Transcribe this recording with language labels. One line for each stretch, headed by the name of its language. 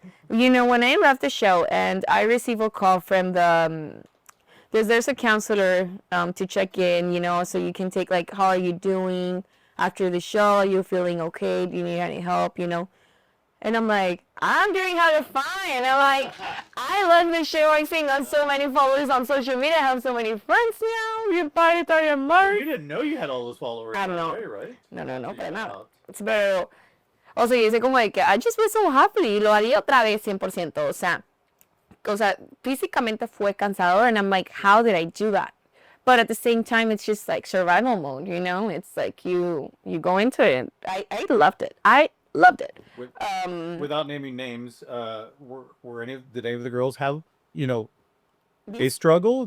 English: You know, when I left the show and I received a call from the, there's a counselor to check in, you know, so you can take like, how are you doing after the show? Are you feeling okay? Do you need any help, you know? And I'm like, I'm doing how to fine. And I'm like, I love the show. I think on so many followers on social media. I have so many friends now. You didn't know you had all those followers. I don't know. Right, right?
Spanish: No, para nada. Pero, o sea, yo hice como de que
English: I just was so happy
Spanish: y lo haría otra vez 100%. O sea, físicamente fue cansador
English: and I'm like, how did I do that? But at the same time, it's just like survival mode, you know? It's like you go into it. I loved it. I loved it. Without naming names, did any of the girls have, you know, a struggle?